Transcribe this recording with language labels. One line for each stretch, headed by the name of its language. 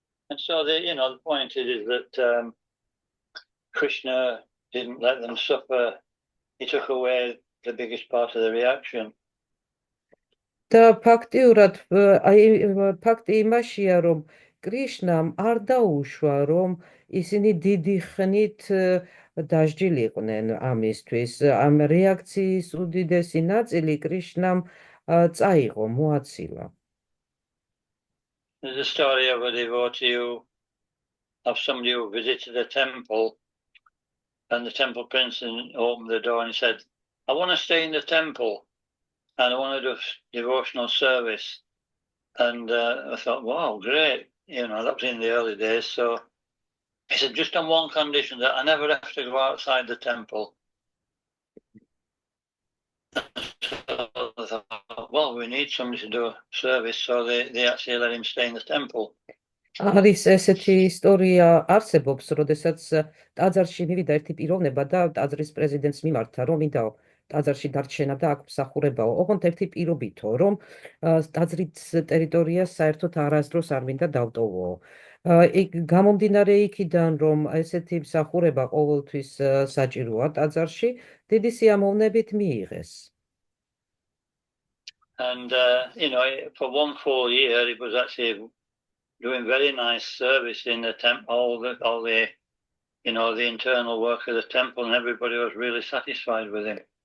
English: And so the point is that Krishna didn't let them suffer. He took away the biggest part of the reaction.
Georgian: და ფაქტიურად ფაქტი იმაშია, რომ კრიშნამ არ დაუშვა, რომ ისინი დიდი ხნით დასჯილიყვნენ ამისთვის. ამ რეაქციის უდიდესი ნაწილი კრიშნამ წაიღო, მოაცილა.
English: There's a story of a devotee of somebody who visited a temple, and the temple prince opened the door and he said, I want to stay in the temple and I want to do devotional service. And I thought, wow, great. That was in the early days. So he said, just on one condition, that I never have to go outside the temple. I thought, well, we need somebody to do a service, so they actually let him stay in the temple.
Georgian: არის ესეთი ისტორია არსებობს, როდესაც ტაძარში მივიდა ერთი პიროვნება და ტაძრის პრეზიდენტს მიმართა, რომ მინდა ტაძარში დარჩენა და აქ მსახურებაო. ოღონდ ერთი პირობითო, რომ ტაძრის ტერიტორიას საერთოდ არასდროს არ მინდა დავტოვო. გამომდინარე იქიდან, რომ ესეთი მსახურება ყოველთვის საჭიროა ტაძარში, დიდი სიამოვნებით მიიღეს.
English: And, for one full year, it was actually doing very nice service in the temple, all the internal work of the temple, and everybody was really satisfied with him.